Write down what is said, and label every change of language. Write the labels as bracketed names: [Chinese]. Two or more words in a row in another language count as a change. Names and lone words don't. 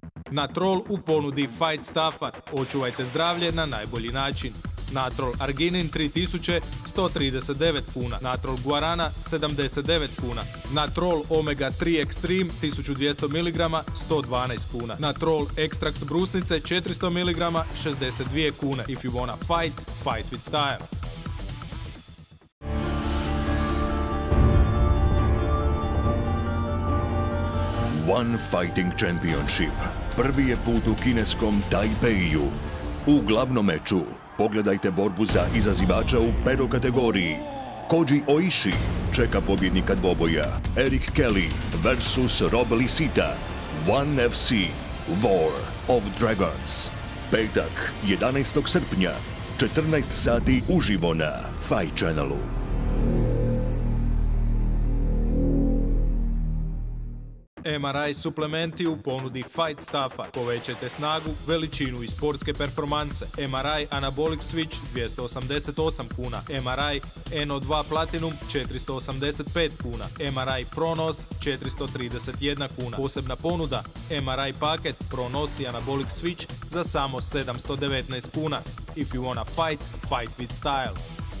[Croatian] Natrol u ponudi Fight Staffa. Očuvajte zdravlje na najbolji način. Natrol Arginin 3000, 139 kuna. Natrol Guarana 79 kuna. Natrol Omega 3 Extreme 1200 mg 112 kuna. Natrol Ekstrakt brusnice 400 mg 62 kune. [English] If you wanna fight, fight with style. [Croatian] One Fighting Championship. Prvi je put u kineskom Tajpeiju. U glavnom meču pogledajte borbu za izazivača u pedo kategoriji. Koji Oishi čeka pobjednika dvoboja Eric Kelly vs Rob Lisita. One FC War of Dragons. Petak 11. srpnja 14 sati uživo na Fight Channelu. MRI suplementi u ponudi Fight Staffa. Povećajte snagu, veličinu i sportske performanse. MRI Anabolic Switch 288 kuna. MRI NO2 Platinum 485 kuna. MRI Pronos 431 kuna. Posebna ponuda MRI paket Pronos i Anabolic Switch za samo 719 kuna. [English] If you wanna fight, fight with style.